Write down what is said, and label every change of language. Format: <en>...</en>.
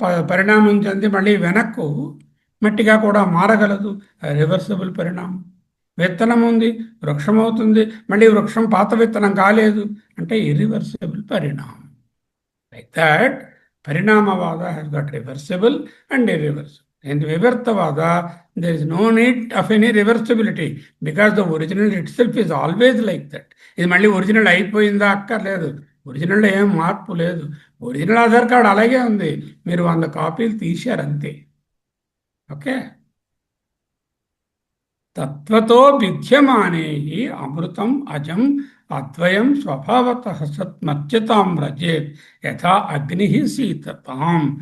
<te>పరిణామం చెంది మళ్ళీ వెనక్కు మట్టిగా కూడా మారగలదు, రివర్సిబుల్ పరిణామం. విత్తనం ఉంది, వృక్షం అవుతుంది, మళ్ళీ వృక్షం పాత విత్తనం కాలేదు అంటే ఇర్రివర్సిబుల్ పరిణామం.</te> <en>Like that పరిణామవాద has got reversible and irreversible. In Vivartavada, there is no need of any reversibility because the original itself is always like that.</en> <te>ఇది మళ్ళీ ఒరిజినల్ అయిపోయిందా అక్కర్లేదు, ఒరిజినల్ ఏం మార్పు లేదు. ఒరిజినల్ ఆధార్ కార్డ్ అలాగే ఉంది, మీరు 100 కాపీలు తీశారు అంతే. ఓకే.</te> <sa>తత్వతో విద్యమానే అమృతం అజం అద్వయం స్వభావత సత్మర్చతాం రజేత్ యథా అగ్ని శీతతాం.</sa>